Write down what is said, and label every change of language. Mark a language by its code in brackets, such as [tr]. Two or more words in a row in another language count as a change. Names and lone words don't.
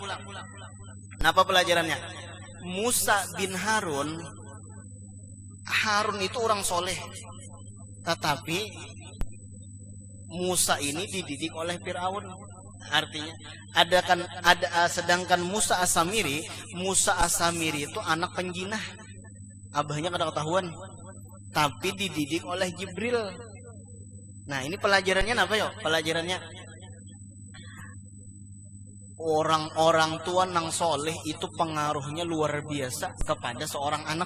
[id] Kenapa pelajarannya? Musa bin Harun itu orang soleh. Tetapi Musa ini dididik oleh Fir'aun. Artinya sedangkan Musa As-Samiri itu anak penjinah. [bjn] Abahnya kada ketahuan. [id] Tapi dididik oleh Jibril. Nah, ini pelajarannya apa ya? Pelajarannya orang-orang tua nang soleh itu pengaruhnya luar biasa kepada seorang anak.